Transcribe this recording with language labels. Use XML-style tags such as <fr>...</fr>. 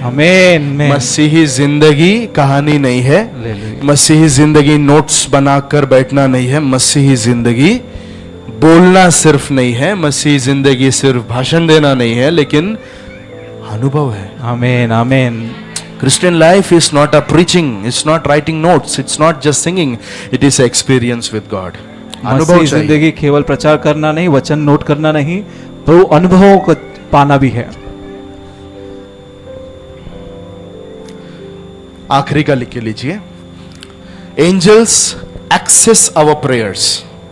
<hi>आमीन। मसीही जिंदगी कहानी नहीं है, मसीही जिंदगी नोट्स बनाकर बैठना नहीं है, मसीही जिंदगी बोलना सिर्फ नहीं है, मसीही जिंदगी सिर्फ भाषण देना नहीं है, लेकिन अनुभव है। आमीन आमीन।</hi> <en>Christian life is not a preaching, it's not writing notes, it's not just singing, it is experience with God.</en> <hi>अनुभव मसीह चाहिए। जिंदगी केवल प्रचार करना नहीं, वचन नोट करना नहीं, पर वो अनुभवों को पाना भी है। आखिरी का लिख के लीजिए,</hi> <en>Angels access our prayers.</en>